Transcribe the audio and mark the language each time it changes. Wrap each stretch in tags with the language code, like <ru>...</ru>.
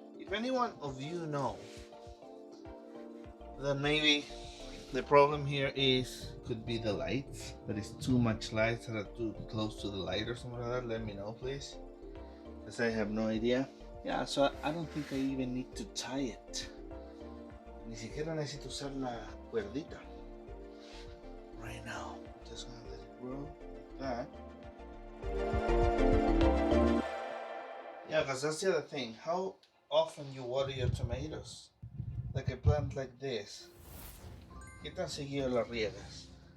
<en>If anyone of you know that maybe the problem here could be the lights, that is too much light, that are too close to the light or something like that, let me know please, because I have no idea. Yeah, so I don't think I even need to tie it.</en> <es>Ni siquiera necesito usar la cuerdita.</es> <en>Right now, just gonna let it grow like that. Yeah, because that's the other thing. How often you water your tomatoes? Like a plant like this.</en> <es>¿Qué tan seguido la riegas?</es>